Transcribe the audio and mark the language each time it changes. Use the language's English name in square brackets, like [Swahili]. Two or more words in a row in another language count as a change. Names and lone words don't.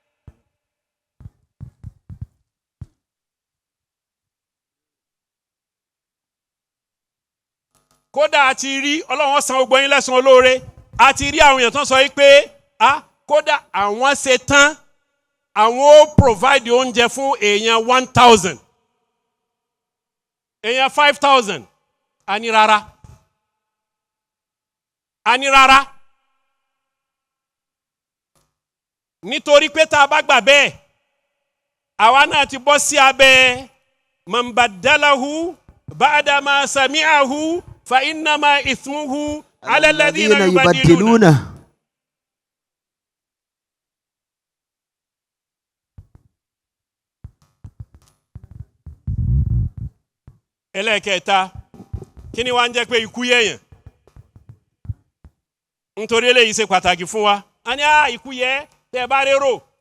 [Yoruba] Kódà àti rí Ọlọ́run san gbogbo yín lẹ́san olóore àti rí àwọn èèyàn tó ń sọ pé kódà àwọn ṣe tán àwọn ó provide oúnjẹ fún èèyàn 1000 èèyàn 5,000 ani rárá nítorí pé tá a bá gbà bẹ́ẹ̀ àwa náà ti bọ́ sí abẹ́ [Arabic] من بدله بعد ما سمعه فإنما إثمه على الذين يبدلون. [Yoruba] ẹlẹ́ẹ̀kẹta kí ni wá ń jẹ́ pé ikú yẹ̀yàn nítorí eléyìí ṣe pàtàkì fún wa a ní ikú yẹ tẹ́ bá rérò